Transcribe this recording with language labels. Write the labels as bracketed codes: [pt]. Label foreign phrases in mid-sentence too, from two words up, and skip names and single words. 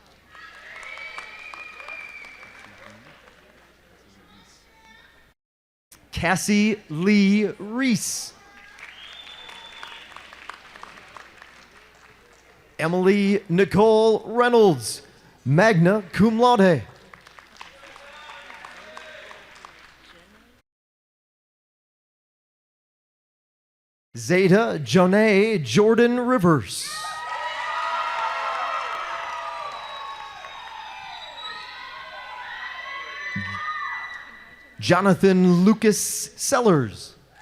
[en] Cassie Lee Reese. Emily Nicole Reynolds, [la] magna cum laude. [en] Zeta Jonae Jordan Rivers. Jonathan Lucas Sellers.